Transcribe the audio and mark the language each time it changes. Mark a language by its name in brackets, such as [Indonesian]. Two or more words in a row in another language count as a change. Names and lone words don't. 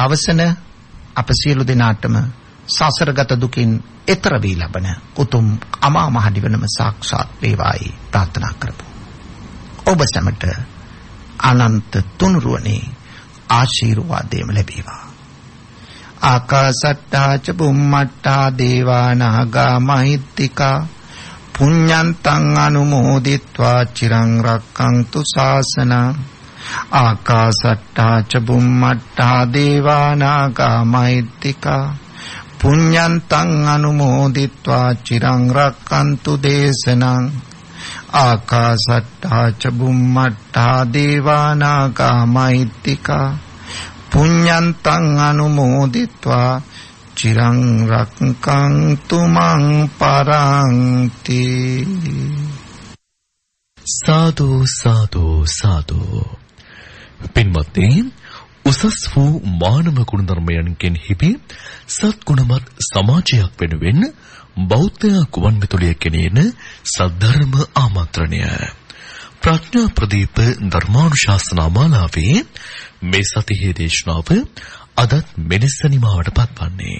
[Sinhala] අවසන අප සියලු දෙනාටම සසරගත දුකින් එතර වී ලබන උතුම් අමා මහ නිවනම සාක්ෂාත් වේවායි ප්‍රාර්ථනා කරමු. ඔබ සැමට අනන්ත තුනුරුවනේ ආශිර්වාදයම ලැබේවා. [Pali] ආකාසට්ටා ච බුම්මට්ටා දේවා නාග මහිත්‍තිකා පුඤ්ඤන්තං අනුමෝදිත්වා චිරං රක්ඛන්තු ශාසනං. ආකාසට්ටා ච බුම්මට්ටා දේවා නාග මහිත්‍තිකා පුඤ්ඤන්තං අනුමෝදිත්වා චිරං රක්ඛන්තු දේශනං. ආකාසට්ටා ච බුම්මට්ටා දේවා නාග මහිත්‍තිකා පුඤ්ඤන්තං අනුමෝදිත්වා චිරං රක්ඛන්තු මං පරන්ති. [Sinhala] සාදු සාදු සාදු. පින්වත්නි, උසස් වූ මානව ගුණධර්මයන්ගෙන් හිපි සත්ගුණමත් සමාජයක් වෙනුවෙන් බෞද්ධ ගුවන්විදුලිය කෙනේන සද්ධර්ම ආමන්ත්‍රණය ප්‍රඥා ප්‍රදීප ධර්මානුශාසනා මාලාවේ මේ සතියේ දේශනාව අදත් මෙලෙස නිමාවට පත්වන්නේ.